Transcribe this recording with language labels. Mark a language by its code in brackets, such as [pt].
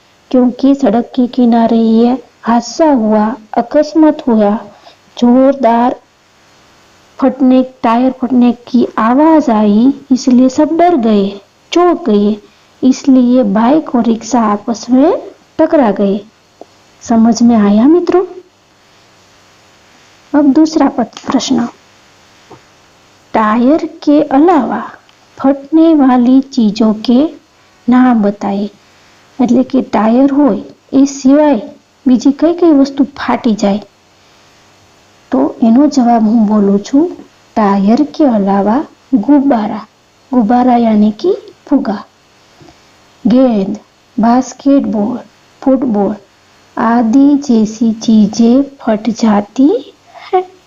[hi] क्योंकि सड़क के किनारे ये हादसा हुआ, अकस्मात हुआ, जोरदार टायर फटने की आवाज आई, इसलिए सब डर गए, चौंक गए, इसलिए बाइक और रिक्शा आपस में टकरा गए। समझ में आया मित्रों? अब दूसरा प्रश्न, टायर के अलावा फटने वाली चीजों के नाम बताइए। [gu] એટલે કે ટાયર હોય એ સિવાય બીજી કઈ કઈ વસ્તુ ફાટી જાય? તો એનો જવાબ હું બોલું છું, [hi] टायर के अलावा गुब्बारा, गुब्बारा यानी कि फुगा, गेंद, बास्केटबॉल, फुटबॉल आदि जैसी चीजें फट जाती है।